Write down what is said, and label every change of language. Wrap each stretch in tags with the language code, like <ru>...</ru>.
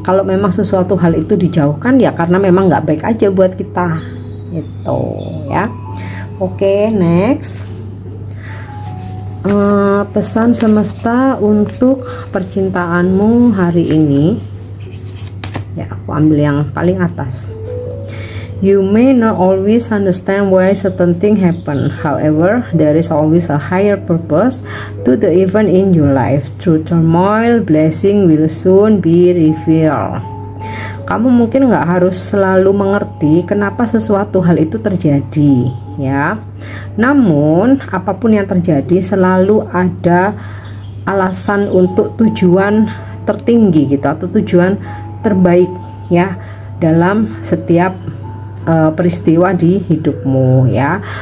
<id>Kalau memang sesuatu hal itu dijauhkan ya karena memang nggak baik aja buat kita itu ya. Oke, next. Pesan semesta untuk percintaanmu hari ini ya, aku ambil yang paling atas.</id> <en>You may not always understand why certain thing happen. However, there is always a higher purpose to the event in your life. Through turmoil, blessing will soon be revealed.</en> <id>Kamu mungkin nggak harus selalu mengerti kenapa sesuatu hal itu terjadi, ya. Namun, apapun yang terjadi selalu ada alasan untuk tujuan tertinggi gitu, atau tujuan terbaik ya dalam setiap peristiwa di hidupmu ya.</id>